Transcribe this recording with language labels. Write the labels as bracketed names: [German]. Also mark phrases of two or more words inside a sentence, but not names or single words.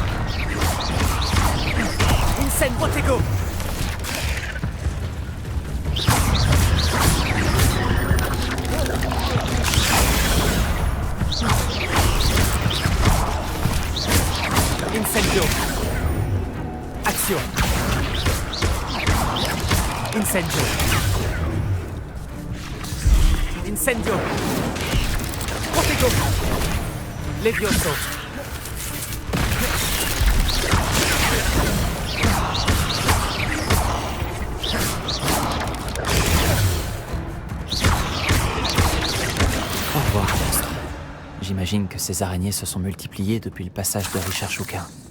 [French] Incendio. Protego. Incendio. Action. Incendio. Incendio. Protego. Levioso. Au revoir, monstre. J'imagine que ces araignées se sont multipliées depuis le passage de Richard Shooker.